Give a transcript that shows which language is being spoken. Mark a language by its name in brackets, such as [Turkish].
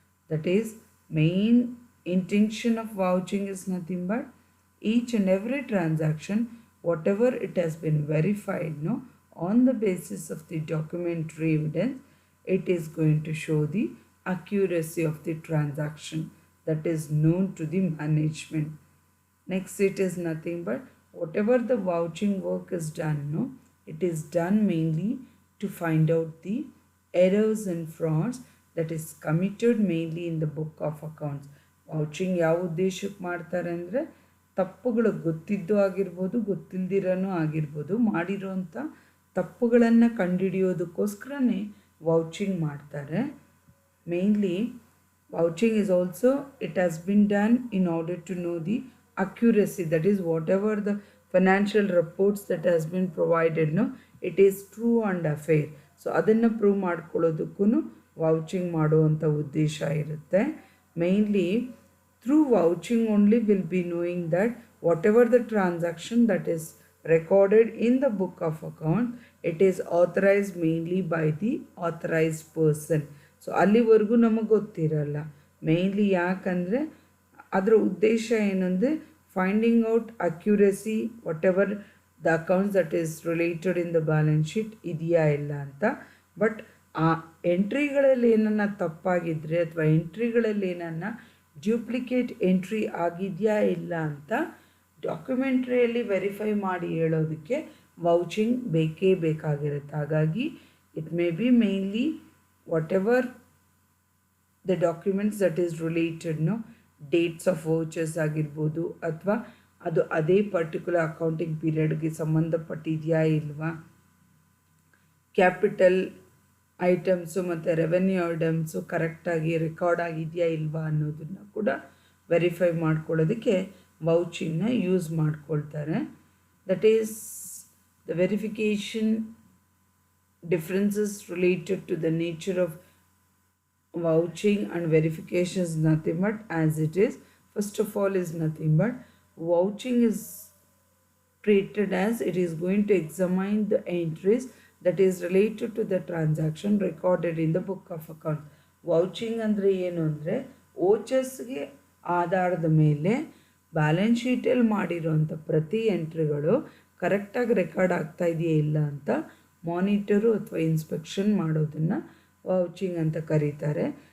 [English] That is, main intention of vouching is nothing but each and every transaction, whatever it has been verified, on the basis of the documentary evidence, it is going to show the accuracy of the transaction that is known to the management. Next, it is nothing but whatever the vouching work is done, it is done mainly to find out the errors and frauds that is committed mainly in the book of accounts. [Kannada] ವೌಚಿಂಗ್ ಯಾವ ಉದ್ದೇಶಕ್ಕೆ ಮಾಡ್ತಾರೆ ಅಂದರೆ ತಪ್ಪುಗಳು ಗೊತ್ತಿದ್ದು ಆಗಿರ್ಬೋದು ಗೊತ್ತಿಲ್ದಿರೋನೂ ಆಗಿರ್ಬೋದು ಮಾಡಿರೋಂಥ ತಪ್ಪುಗಳನ್ನು ಕಂಡುಹಿಡಿಯೋದಕ್ಕೋಸ್ಕರನೇ ವೌಚಿಂಗ್ ಮಾಡ್ತಾರೆ. [English] Mainly, vouching is also, it has been done in order to know the accuracy, that is whatever the financial reports that has been provided, it is true and fair. [Kannada] So ಅದನ್ನು ಪ್ರೂವ್ ಮಾಡ್ಕೊಳ್ಳೋದಕ್ಕೂ ವೌಚಿಂಗ್ ಮಾಡುವಂಥ ಉದ್ದೇಶ ಇರುತ್ತೆ. [English] Mainly through vouching only will be knowing that whatever the transaction that is recorded in the book of account, it is authorized mainly by the authorized person. [Kannada] So ಅಲ್ಲಿವರೆಗೂ ನಮಗೆ ಗೊತ್ತಿರಲ್ಲ. [English] mainly [Kannada] ಯಾಕಂದರೆ ಅದರ ಉದ್ದೇಶ ಏನಂದರೆ [English] finding out accuracy whatever the accounts that is related in the balance sheet [Kannada] ಇದೆಯಾ ಇಲ್ಲ ಅಂತ. ಬಟ್ ಆ ಎಂಟ್ರಿಗಳಲ್ಲಿ ಏನನ್ನ ತಪ್ಪಾಗಿದ್ದರೆ ಅಥವಾ ಎಂಟ್ರಿಗಳಲ್ಲಿ ಏನನ್ನ ಡ್ಯೂಪ್ಲಿಕೇಟ್ ಎಂಟ್ರಿ ಆಗಿದೆಯಾ ಇಲ್ಲ ಅಂತ ಡಾಕ್ಯುಮೆಂಟ್ರಿಯಲ್ಲಿ ವೆರಿಫೈ ಮಾಡಿ ಹೇಳೋದಕ್ಕೆ ವೌಚಿಂಗ್ ಬೇಕೇ ಬೇಕಾಗಿರುತ್ತೆ. ಹಾಗಾಗಿ [English] it may be mainly whatever the documents that is related, [Kannada] dates of ವೌಚರ್ಸ್ ಆಗಿರ್ಬೋದು ಅಥವಾ ಅದು ಅದೇ ಪರ್ಟಿಕ್ಯುಲರ್ ಅಕೌಂಟಿಂಗ್ ಪೀರಿಯಡ್ಗೆ ಸಂಬಂಧಪಟ್ಟಿದೆಯಾ ಇಲ್ವಾ, ಕ್ಯಾಪಿಟಲ್ ಐಟಮ್ಸು ಮತ್ತು ರೆವೆನ್ಯೂ ಐಟಮ್ಸು ಕರೆಕ್ಟಾಗಿ ರೆಕಾರ್ಡ್ ಆಗಿದೆಯಾ ಇಲ್ವಾ ಅನ್ನೋದನ್ನು ಕೂಡ ವೆರಿಫೈ ಮಾಡ್ಕೊಳ್ಳೋದಕ್ಕೆ ವೌಚಿಂಗ್ನ ಯೂಸ್ ಮಾಡ್ಕೊಳ್ತಾರೆ. [English] That is the verification differences related to the nature of vouching and verification is nothing but as it is. First of all is nothing but vouching is treated as it is going to examine the entries that is related to the transaction recorded in the book of accounts. [Kannada] ವೌಚಿಂಗ್ ಅಂದರೆ ಏನು ಅಂದರೆ ವೋಚರ್ಸ್ಗೆ ಆಧಾರದ ಮೇಲೆ balance ಶೀಟಲ್ಲಿ ಮಾಡಿರೋಂಥ ಪ್ರತಿ ಎಂಟ್ರಿಗಳು ಕರೆಕ್ಟಾಗಿ record ಆಗ್ತಾ ಇದೆಯಾ ಇಲ್ಲ ಅಂತ ಮಾನಿಟರು ಅಥವಾ ಇನ್ಸ್ಪೆಕ್ಷನ್ ಮಾಡೋದನ್ನು ವೌಚಿಂಗ್ ಅಂತ ಕರೀತಾರೆ.